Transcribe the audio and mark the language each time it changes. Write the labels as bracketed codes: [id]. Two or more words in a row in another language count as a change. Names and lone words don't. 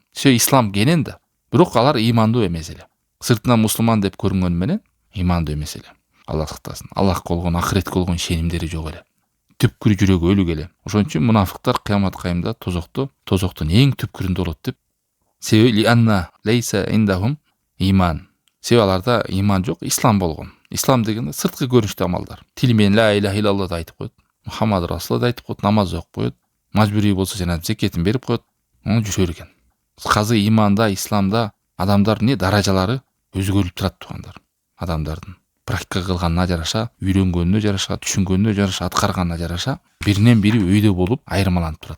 [ky] Себеби ислам кенен да, бирок алар имандуу эмес эле. Сыртынан мусулман деп көрүнгөнү менен имандуу эмес эле. Аллах сактасын. Аллахка болгон, ахиретке болгон ишенимдери жок эле. Түпкүрү жүрөгү өлүк эле. Ошон үчүн мунафыктар кыямат кайымда тозоктун эң түпкүрүндө болот деп. [ar] Себеби لأن ليس عندهم إيمان. [ky] Себеби аларда иман жок, ислам болгон. Ислам дегенде сырткы көрүнүштүү амалдар. Тил менен [ar] لا إله إلا الله [ky] айтып коет. [ar] محمد رسول [ky] айтып коет, намаз окуп коет. Мажбурий болсо жана зекетин берип коет. Аны жүрө берген. Казы иманда, исламда адамдар не даражалары өзгөрүп турат тугандар. Адамдардын практика кылганына жараша, үйрөнгөнүнө жараша, түшүнгөнүнө жараша, аткарганына жараша биринен бири өйдө болуп айырмаланып турат.